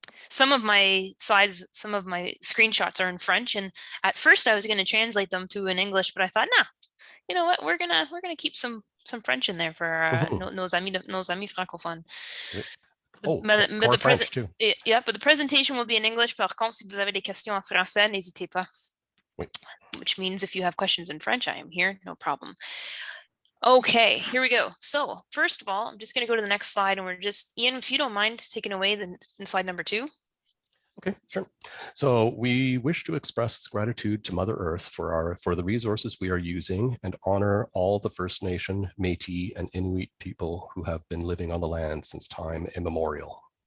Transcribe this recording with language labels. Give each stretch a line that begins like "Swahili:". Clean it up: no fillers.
English: Some of my slides, some of my screenshots are in French, and at first I was going to translate them to in English, but I thought, nah, you know what, we're gonna keep some French in there for nos amis francophones. Core French too. Yeah, but the presentation will be in English.
French: Par contre, si vous avez des questions en français, n'hésitez pas. Oui.
English: Which means if you have questions in French, I am here, no problem. Okay, here we go. So first of all, I'm just going to go to the next slide, and we're just, Iain, if you don't mind taking away the slide number 2. Okay, sure. So we wish to express gratitude to Mother Earth for the resources we are using, and honor all the First Nation, Métis, and Inuit people who have been living on the land since time immemorial.